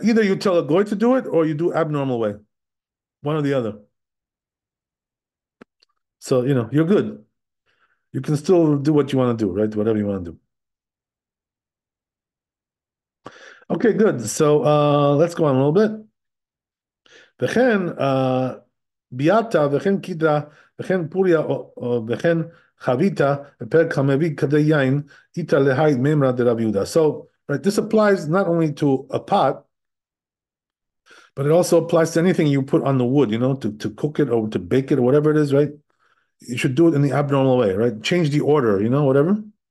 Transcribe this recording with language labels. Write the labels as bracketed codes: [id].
[en] Either you tell a goy to do it or you do abnormal way, one or the other. So you're good. You can still do what you want to do, right? Whatever you want to do. Okay, good. So let's go on a little bit. [he] וכן ביאתה וכן קידרה וכן פוריה וכן חביתה בפרק המביא כדי יין איתה להי מימרא דרבי יהודה. [en] So, right, this applies not only to a pot, but it also applies to anything you put on the wood, to cook it or to bake it or whatever it is, right? You should do it in the abnormal way, right? Change the order, whatever.